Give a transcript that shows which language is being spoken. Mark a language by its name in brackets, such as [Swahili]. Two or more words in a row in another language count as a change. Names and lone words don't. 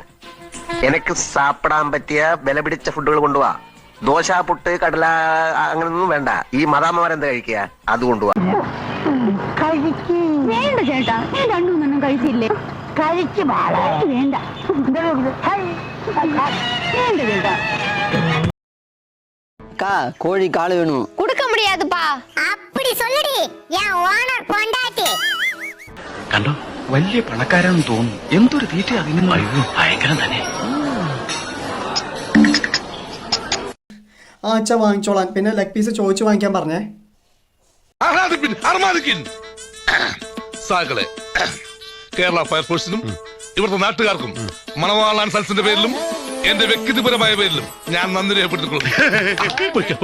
[Malayalam] എനിക്ക് സാപ്പിടാൻ പറ്റിയ വില പിടിച്ച ഫുഡുകൾ കൊണ്ടുപോവാ. ദോശ, പുട്ട്, കടല അങ്ങനൊന്നും വേണ്ട. ഈ മദാമ്മമാരെന്താ കഴിക്കുക, അത് കൊണ്ടുപോവാ. വേണ്ട ചേട്ടാ, ഞാൻ രണ്ടുമൂന്നെണ്ണം കഴിച്ചില്ലേ? കഴിച്ചു വേണ്ട വേണ്ട ചേട്ടാ. [Tamil] கோழி காலு வேணும். கொடுக்க முடியாதுப்பா. அப்படி சொல்லுடி என் ஓனர் பொண்டாட்டி. [Malayalam] കണ്ടോ, വലിയ പണക്കാരാണെന്ന് തോന്നുന്നു. എന്തൊരു തീറ്റ അതിന് ഭയങ്കരം തന്നെ. അച്ഛാ വാങ്ങിച്ചോളാൻ. പിന്നെ [English] leg piece [Malayalam] ചോദിച്ചു വാങ്ങിക്കാൻ പറഞ്ഞേ. സാകളെ കേരള ഫയർഫോഴ്സിനും ഇവിടുത്തെ നാട്ടുകാർക്കും മണവാളാൻ സൽസിന്റെ പേരിലും എന്റെ വ്യക്തിപരമായ പേരിലും ഞാൻ നന്ദി രേഖപ്പെടുത്തിക്കൊള്ളുന്നു.